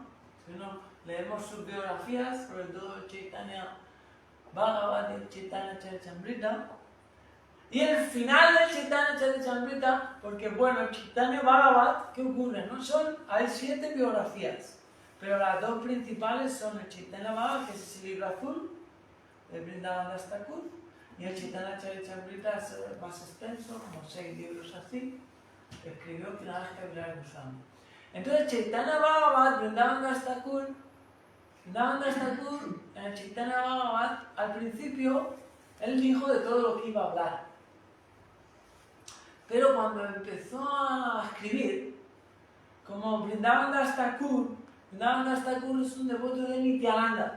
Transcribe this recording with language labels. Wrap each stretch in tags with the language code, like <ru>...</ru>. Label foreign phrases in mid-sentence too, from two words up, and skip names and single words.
<es>Si uno leemos sus biografías, sobre todo Chaitanya Bhagavat y Chaitanya Charitamrita, y el final del Chaitanya Charitamrita, porque bueno, Chaitanya Bhagavat, ¿qué ocurre? No hay 7 biografías, pero las 2 principales son el Chaitanya Bhagavat, que es el libro azul, de Vrindavan Das Thakur, y el Chaitanya Charitamrita es más extenso, como 6 libros así, que escribió Krishna Kaviraj Goswami. Entonces Chaitanya Bhagavat, Vrindavan Das Thakur, en el Chaitanya Bhagavat, al principio, él dijo de todo lo que iba a hablar. Pero cuando empezó a escribir, como Vrindavan Das Thakur es un devoto de Nityananda.</es>